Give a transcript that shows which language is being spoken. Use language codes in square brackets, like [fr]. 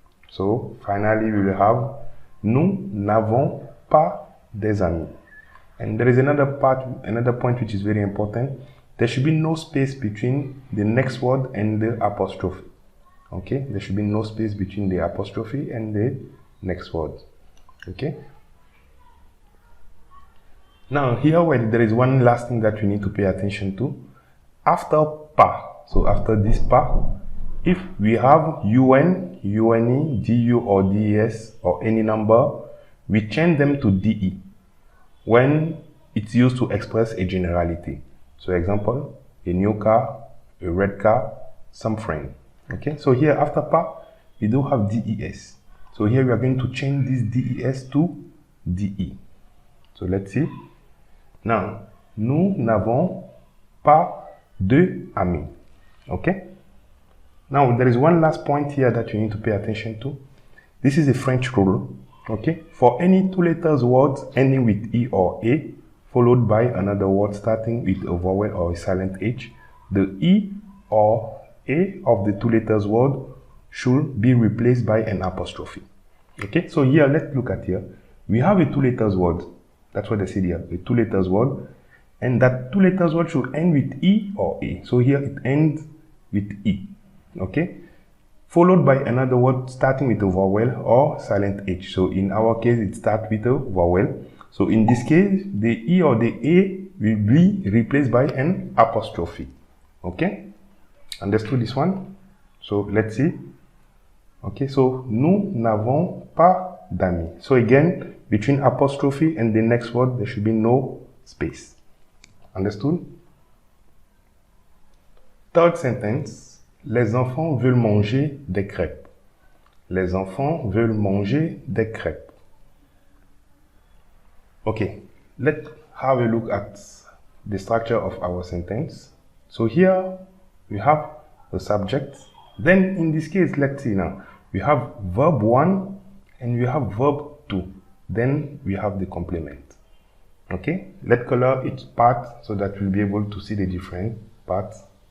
[en] So finally, we will have [fr] Nous n'avons pas des amis. [en] And there is another point which is very important. There should be no space between the next word and the apostrophe. Okay, there should be no space between the apostrophe and the next word. Okay. Now here there is one last thing that we need to pay attention to. After pas, so after this pas, if we have un, une, du or des or any number, we change them to de when it's used to express a generality. So example, a new car, a red car, some friend. Okay, so here after pas, we do have des. So here we are going to change this des to de. So let's see. [fr] Now, nous n'avons pas de amis. [en] Okay. Now there is one last point here that you need to pay attention to. This is a French rule. Okay. For any two letters words ending with e or a, followed by another word starting with a vowel or a silent h, the e or a of the two letters word should be replaced by an apostrophe. Okay, so here let's look at here. We have a two letters word. That's what I said here, a two letters word, and that two letters word should end with e or a. So here it ends with e. Okay, followed by another word starting with a vowel or silent h. So in our case, it starts with a vowel. So in this case, the e or the a will be replaced by an apostrophe. Okay. Understood this one? So let's see. Okay, so [fr] nous n'avons pas d'amis. [en] So again, between apostrophe and the next word, there should be no space. Understood? Third sentence. [fr] Les enfants veulent manger des crepes. Les enfants veulent manger des crepes. [en] Okay, let's have a look at the structure of our sentence. So here, we have the subject. Then in this case, let's see now. We have verb 1 and we have verb 2. Then we have the complement. Okay, let's color each part so that we'll be able to see the different parts.